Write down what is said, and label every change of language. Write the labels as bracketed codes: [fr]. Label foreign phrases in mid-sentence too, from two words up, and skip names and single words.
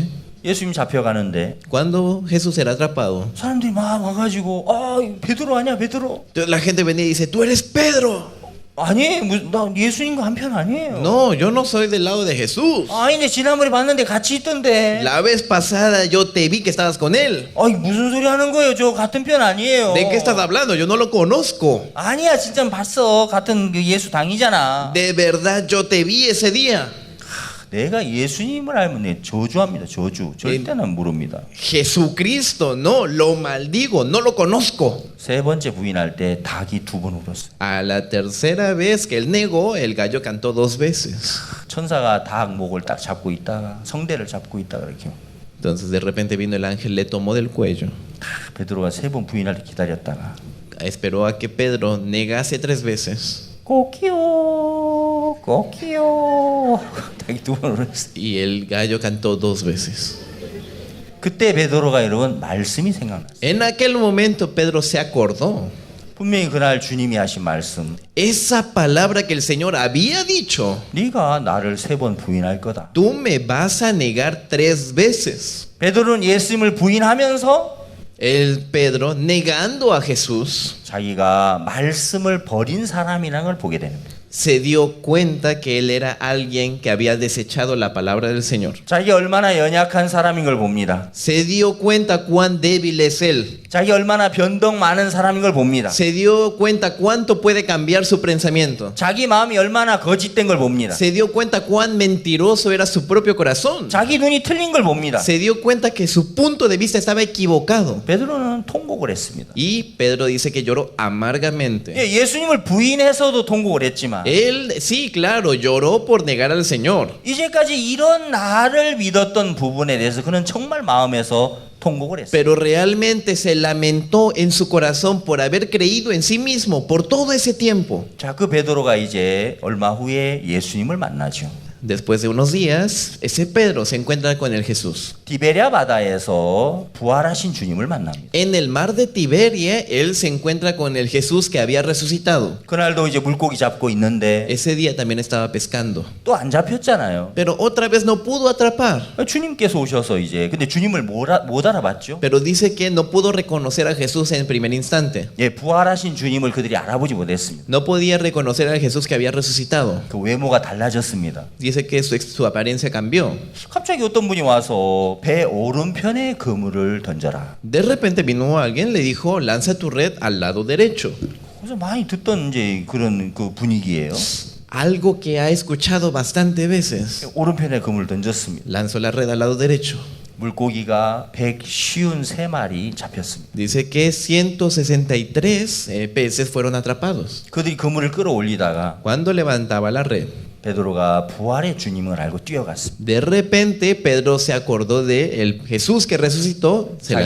[ko] 예수님 잡혀가는데 [es] cuando Jesús era atrapado, [ko] 사람들이 막 와가지고 베드로 아니야, 베드로? [es] entonces la gente venía y dice, tú eres Pedro. [ko] 아니, 나 예수님과 한편 아니에요. [es] No, yo no soy del lado de Jesús. [ko] 아니, 근데 지난번에 봤는데 같이 있던데. [es] La vez pasada yo te vi que estabas con él. [ko] 아니, 무슨 소리 하는 거예요? 저 같은 편 아니에요. [es] ¿De qué estás hablando? Yo no lo conozco. [ko] 아니야, 진짜 봤어. 같은 그 예수 당이잖아. [es] De verdad yo te vi ese día. [ko] 내가 예수님을 알면 내 저주합니다. 저주. 절대는 모릅니다. [es] Jesucristo, no, lo maldigo, no lo conozco. [ko] 3번째 부인할 때 닭이 2번 울었어요. [es] A la tercera vez que él negó, el gallo cantó 2 veces. [ko] 천사가 닭 목을 딱 잡고 있다가 성대를 잡고 있다가 이렇게 [es] Entonces de repente vino el ángel, le tomó del cuello. [ko] 베드로가 3번 부인할 때 기다렸다가 [es] Esperó a que Pedro negase 3 veces. [ko] 꼬끼요 꼬끼요 닭이 2번 울었어요. [es] Y el gallo cantó 2 veces. [ko] 그때 베드로가 여러분 말씀이 생각났어요. [es] En aquel momento Pedro se acordó. [ko] 분명히 그날 주님이 하신 말씀, [es] Esa palabra que el Señor había dicho, [ko] 네가 나를 3번 부인할 거다. [es] tú me vas a negar 3 veces. [ko] 베드로는 예수님을 부인하면서 [es] El Pedro negando a Jesús [ko] 자기가 말씀을 버린 사람이라는 걸 보게 되는 거예요. [es] se dio cuenta que él era alguien que había desechado la palabra del Señor. [ko] 자기가 얼마나 연약한 사람인 걸 봅니다. [es] Se dio cuenta cuán débil es él. [ko] 자기가 얼마나 변덕 많은 사람인 걸 봅니다. [es] Se dio cuenta cuánto puede cambiar su pensamiento. [ko] 자기 마음이 얼마나 거짓된 걸 봅니다. [es] Se dio cuenta cuán mentiroso era su propio corazón. [ko] 자기 눈이 틀린 걸 봅니다. [es] Se dio cuenta que su punto de vista estaba equivocado. [ko] 베드로는 통곡을 통곡을 했습니다. [es] Y Pedro dice que lloró amargamente. [ko] 예, 예수님을 부인해서도 통곡을 했지만 [es] Él, sí, claro, lloró por negar al Señor. [ko] 이제까지 이런 나를 믿었던 부분에 대해서 그는 정말 마음에서 통곡을 했어요. [es] Pero realmente se lamentó en su corazón por haber creído en sí mismo por todo ese tiempo. [ko] 자, 그 베드로가 이제 얼마 후에 예수님을 만나죠. [es] Después de unos días, ese Pedro se encuentra con el Jesús. [ko] 디베랴 바다에서 부활하신 주님을 만납니다. [es] En el mar de Tiberia, él se encuentra con el Jesús que había resucitado. [ko] 그날도 이제 물고기 잡고 있는데 [es] Ese día también estaba pescando. [ko] 또 안 잡혔잖아요. [es] Pero otra vez no pudo atrapar. [ko] 주님께서 오셔서 이제 근데 주님을 못 알아봤죠. [es] Pero dice que no pudo reconocer a Jesús en primer instante. [ko] 예, 부활하신 주님을 그들이 알아보지 못했습니다. [es] No podía reconocer al Jesús que había resucitado. [ko] 그 외모가 달라졌습니다. [es] Dice que su apariencia cambió. [ko] 갑자기 어떤 분이 와서 배 오른편에 그물을 던져라. [es] De repente vino alguien, le dijo, lanza tu red al lado derecho. [ko] 그래서 많이 듣던 이제 그런 그 분위기예요. [es] Algo que ha escuchado bastante veces. [ko] 오른편에 그물을 던졌습니다. [es] Lanzó la red al lado derecho. [ko] 물고기가 153마리 잡혔습니다. [es] Dice que 163 peces fueron atrapados. [ko] 그들이 그물을 끌어올리다가 [es] Cuando levantaba la red, [ko] 베드로가 부활의 주님을 알고 뛰어갔습니다. [es] de repente Pedro se acordó de el Jesús que resucitó, se lanzó.